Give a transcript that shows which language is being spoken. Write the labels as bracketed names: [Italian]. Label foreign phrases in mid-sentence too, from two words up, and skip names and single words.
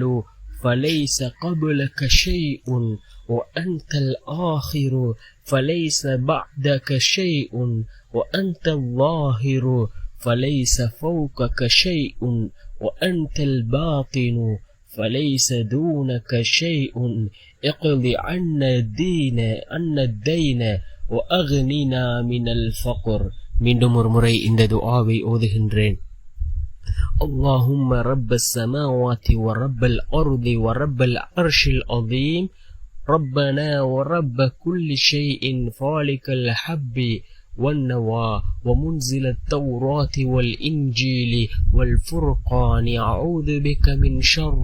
[Arabic] فليس قبلك شيء وأنت الآخر فليس بعدك شيء وأنت الظاهر فليس فوقك شيء وأنت الباطن فليس دونك شيء اقض عنا الدين وأغننا من الفقر. [Tamil] மீண்டும் ஒரு முறை இந்த துஆவை ஓதுகின்றேன். [Arabic] اللهم رب السماوات ورب الأرض ورب العرش العظيم ربنا ورب كل شيء فالك الحب والنوى ومنزل التوراة والإنجيل والفرقان أعوذ بك من شر